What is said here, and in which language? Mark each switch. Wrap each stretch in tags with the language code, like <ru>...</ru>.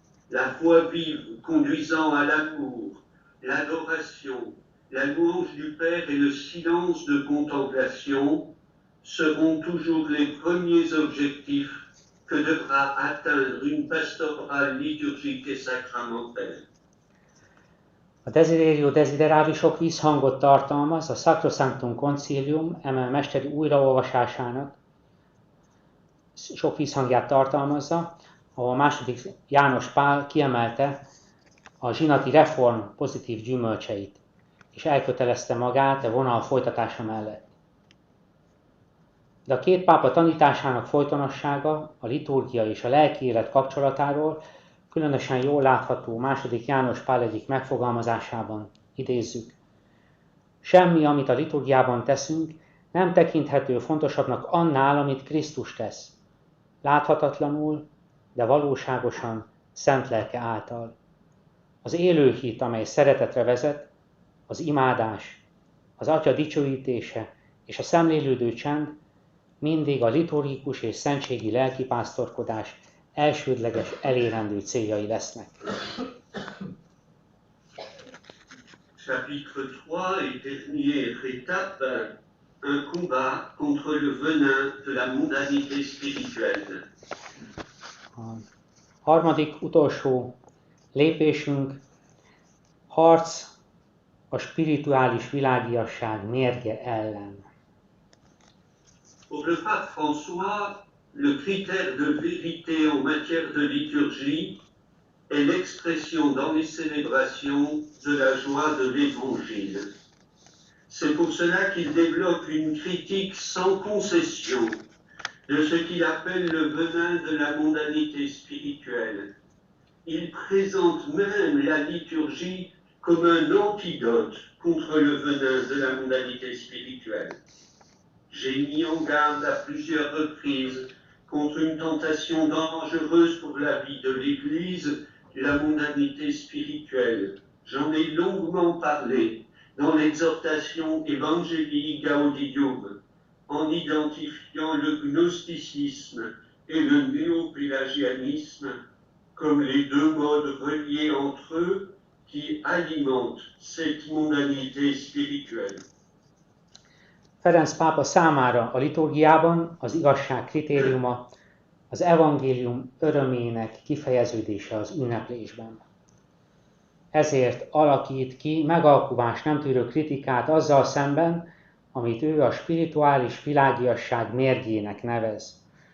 <fr>La foi vive conduisant à l'amour, l'adoration, la louange du Père et le silence de contemplation seront toujours les premiers objectifs que devra atteindre une pastorale liturgique et sacramentelle.</fr> <hu>A Desiderio Desideravi sok vízhangot tartalmaz a Sacrosanctum Concilium, eme mesteri újraolvasásának sok vízhangját tartalmazza, ahol II. János Pál kiemelte a zsinati reform pozitív gyümölcseit, és elkötelezte magát a vonal folytatása mellett. De a két pápa tanításának folytonossága, a liturgia és a lelki élet kapcsolatáról különösen jól látható II. János Pál egyik megfogalmazásában, idézzük. Semmi, amit a liturgiában teszünk, nem tekinthető fontosabbnak annál, amit Krisztus tesz. Láthatatlanul, de valóságosan szent lelke által. Az élő hit, amely szeretetre vezet, az imádás, az Atya dicsőítése és a szemlélődő csend mindig a liturgikus és szentségi lelkipásztorkodás elsődleges elérendő céljai lesznek.</hu> <fr>Chapitre 3 et dernière étape, un combat contre le venin de la mondanité spirituelle.</fr> <hu>A harmadik, utolsó lépésünk harc a spirituális világiasság mérge ellen.</hu> <fr>Pour le pape François, le critère de vérité en matière de liturgie est l'expression dans les célébrations de la joie de l'Évangile. C'est pour cela qu'il développe une critique sans concession de ce qu'il appelle le venin de la mondanité spirituelle. Il présente même la liturgie comme un antidote contre le venin de la mondanité spirituelle. J'ai mis en garde à plusieurs reprises contre une tentation dangereuse pour la vie de l'Église, la mondanité spirituelle. J'en ai longuement parlé dans l'exhortation Evangelii Gaudium, en identifiant le gnosticisme et le néopélagianisme comme les deux modes reliés entre eux qui alimentent cette mondanité spirituelle.</fr> <hu>Ferenc pápa számára a liturgiában az igazság kritériuma az evangélium örömének kifejeződése az ünneplésben. Ezért alakít ki megalkuvás nem tűrő kritikát azzal szemben, amit ő a spirituális világiasság mérgének nevez.</hu>